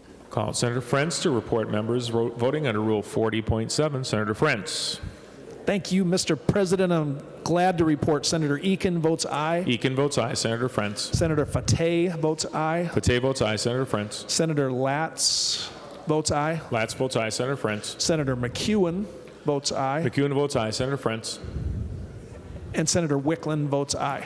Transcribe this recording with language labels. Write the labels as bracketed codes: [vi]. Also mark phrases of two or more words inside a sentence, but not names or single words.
[en] Call on Senator Frentz to report members voting under Rule 40.7. Senator Frentz. Thank you, Mr. President. I'm glad to report Senator Eakin votes aye. Eakin votes aye. Senator Frentz. Senator Fateh votes aye. Fateh votes aye. Senator Frentz. Senator Latz votes aye. Latz votes aye. Senator Frentz. Senator McEwen votes aye. McEwen votes aye. Senator Frentz. And Senator Wicklund votes aye.